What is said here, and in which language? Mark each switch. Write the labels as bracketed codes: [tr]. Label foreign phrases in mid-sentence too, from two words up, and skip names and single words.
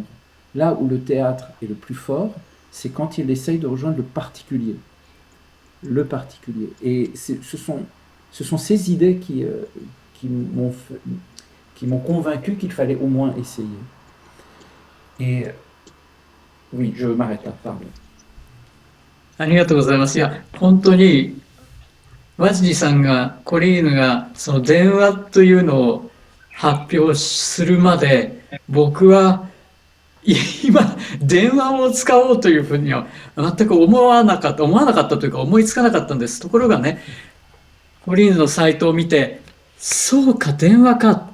[fr] Là où le théâtre est le plus fort, c'est quand il essaye de rejoindre le particulier. Le particulier. Et ce sont ces idées qui m'ont convaincu qu'il fallait au moins essayer. Et oui, je m'arrête là, pardon. [ja] ありがとうございます。いや、本当に、ワジリさんが、コリーヌが、その電話というのを発表するまで、僕は、今、電話を使おうというふうには全く思わなかったというか思いつかなかったんです。ところがね、コリーヌのサイトを見て、そうか、電話か。